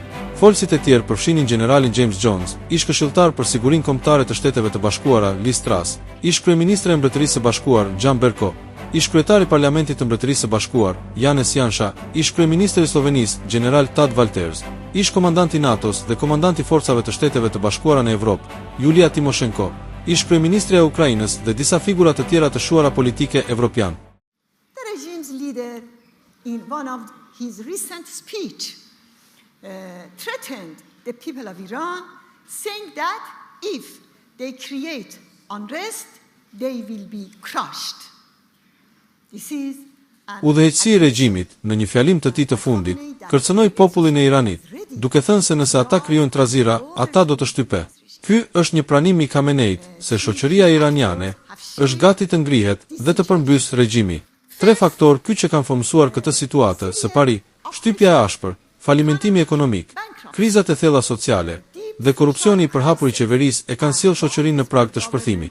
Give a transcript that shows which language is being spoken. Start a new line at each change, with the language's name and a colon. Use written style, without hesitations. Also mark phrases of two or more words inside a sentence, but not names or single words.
Albanian: Folësit e tjerë përfshinin generalin James Jones, ish këshilltar për sigurinë kombëtare të Shteteve të Bashkuara Liz Truss, ish kryeministri i Mbretërisë së Bashkuar Jean Berko, ish kryetari i Parlamentit të Mbretërisë së Bashkuar Janez Janša, ish kryeministri i Slovenisë General Tad Valters, ish komandanti NATO-s dhe komandanti forcave të Shteteve të Bashkuara në Evropë Julia Timoshenko, ish kryeministri e Ukrainës dhe disa figura të tjera të shuara politike evropian.
English: The regime's leader in one of his recent speech threatened the people of Iran, saying that if they create unrest, they will be crushed. This is
Albanian: Udhëheqësi i regjimit, në një fjalim të tij të fundit, kërcënoi popullin e Iranit, duke thënë se nëse ata krijojnë trazira, ata do të shtype. Ky është një pranim i Khameneit se shoqëria iraniane është gati të ngrihet dhe të përmbysë regjimi. Tre faktorë ky që kanë formsuar këtë situatë: së pari, shtypja e ashpër, falimentimi ekonomik, krizat e thella sociale dhe korrupsioni i përhapur i qeverisë e kanë sjellë shoqërinë në prag të shpërthimit.